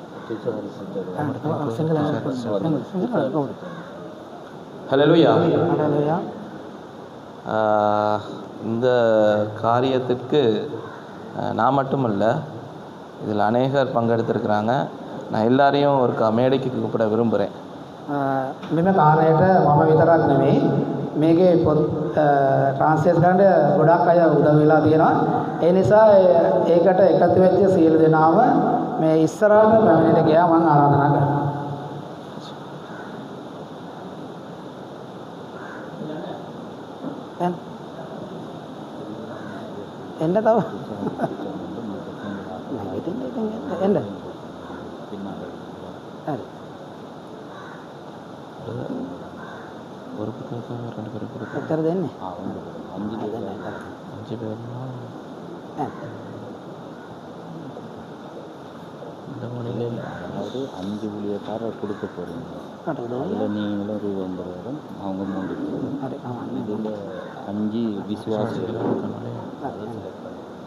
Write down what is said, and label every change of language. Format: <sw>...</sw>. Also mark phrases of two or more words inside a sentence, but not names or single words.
<ta>ஹல்லேலூயா. ஹல்லேலூயா. இந்த காரியத்திற்கு நான் மட்டுமல்ல, இதில் அநேகர் பங்கெடுத்திருக்கிறாங்க. நான் எல்லாரையும் ஒரு மேடைக்கு கூப்பிட விரும்புகிறேன்.</ta> <si>මෙම කාරණයට මම විතරක් නෙමෙයි මේකේ පොත් ට්‍රාන්ස්ලේට් කරන්න ගොඩක් අය උදව් වෙලා තියෙනවා. ඒ නිසා ඒකට එකතු වෙච්ච සියලු දෙනාම මේ ඉස්සරහට පැමිණෙන්න ගියා මම ආරාධනා කරනවා. එන්න තව එන්න හරි.</si> <ta>ஒரு புத்தகத்தை 2 பேருக்கு கொடுப்போம்.</ta> <si>එච්චර දෙන්නේ?</si> <ta>5 பேர் 5 பேர்னா இந்த மணியில் அதாவது 5 ஊழியக்காரர் கொடுக்க போகிறீங்க. அதில் நீங்களும் ரூபம் பெறுவதும் அவங்க 3 பேரும். இதில் 5 விசுவாசிகள் அதை செலக்ட் பண்ணி</ta>